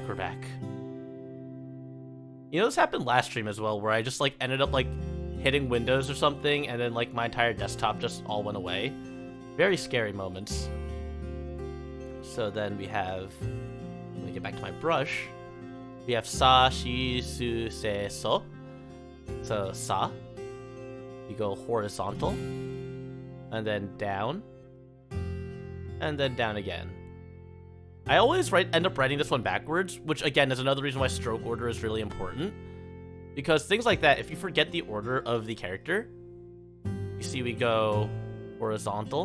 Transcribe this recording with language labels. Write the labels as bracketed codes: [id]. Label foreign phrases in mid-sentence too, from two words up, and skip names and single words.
[en] You know, this happened last stream as well, where I just like ended up like hitting Windows or something, and then like my entire desktop just all went away. Very scary moments. So then we have, let me get back to my brush. [ja] We have sa, shi, su, se, so. [en] So sa. You go horizontal. And then down. And then down again. I always end up writing this one backwards, which again is another reason why stroke order is really important. Because things like that, if you forget the order of the character, you see we go horizontal.